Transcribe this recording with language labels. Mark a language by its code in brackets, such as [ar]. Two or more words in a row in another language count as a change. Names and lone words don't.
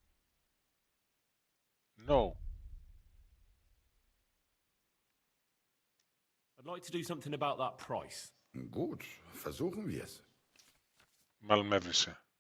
[en] No. I'd like to do something about that price. [de] Gut, versuchen wir es. [el] Μάλλον με έβρισε.